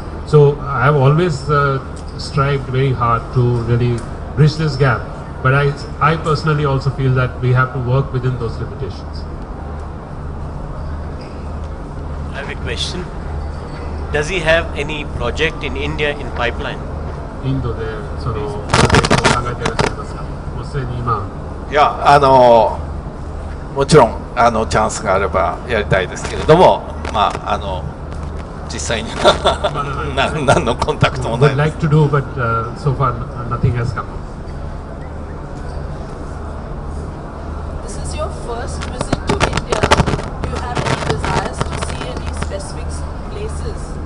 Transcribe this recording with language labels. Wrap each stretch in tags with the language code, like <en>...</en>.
<en>So I have always strived very hard to really bridge this gap, but I personally also feel that we have to work within those limitations. I have a question. Does he have any project in India in pipeline?</en> <ja>インドでそのプロジェクトを考えていらっしゃいますか？もうすでに今。いや、もちろんチャンスがあればやりたいですけれども、まあ実際に何のコンタクトもない。</ja> <en>Would like to do, but so far nothing has come. This is your first visit to India. Do you have any desires to see any specific places?</en>